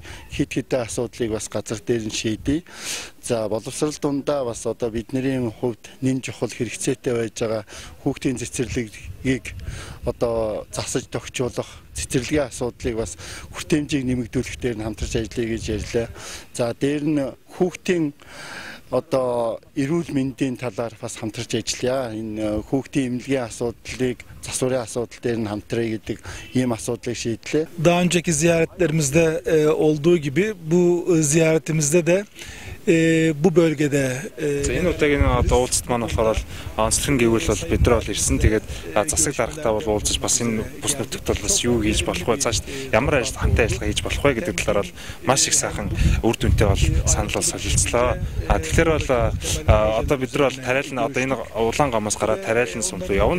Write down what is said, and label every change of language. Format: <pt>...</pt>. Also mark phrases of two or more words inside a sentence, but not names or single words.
<mn>Хит хитэ асуудлыг бас газар дээр нь шийдэе. За боловсрол дундаа бас одоо бидний хувьд нэн чухал хэрэгцээтэй байж байгаа хүүхдийн цэцэрлэгийг одоо засаж тогтчуулах цэцэрлэгийн асуудлыг бас хүртээмжийг нэмэгдүүлэх дээр нь хамтарч ажиллая гэж ярьлаа. За дээр нь хүүхдийн одоо эрүүл мэндийн талаар бас хамтарч ажиллая. Энэ хүүхдийн эмнэлгийн асуудлыг засварын асуудал дээр нь хамтрая гэдэг ийм асуудлыг шийдлээ.</mn> <tr>Daha önceki ziyaretlerimizde olduğu gibi bu ziyaretimizde de bu bölgede</tr> <mn>энэ удаагийн одоо уулзалт маань болохоор онцлог гэвэл бол бид нар бол ирсэн. Тэгээд засаг дарагтаа бол уулзаж бас энэ бүс нутагт бол бас юу хийж болох вэ? Цааш ямар хамтын ажиллагаа хийж болох вэ гэдэг талаар бол маш их сайхан үр дүнтэй бол санал бол солилцлоо. Тэгэхээр бол одоо бид нар бол тариалан одоо энэ улаан гомоос гараад тариалан сумд явна.</mn>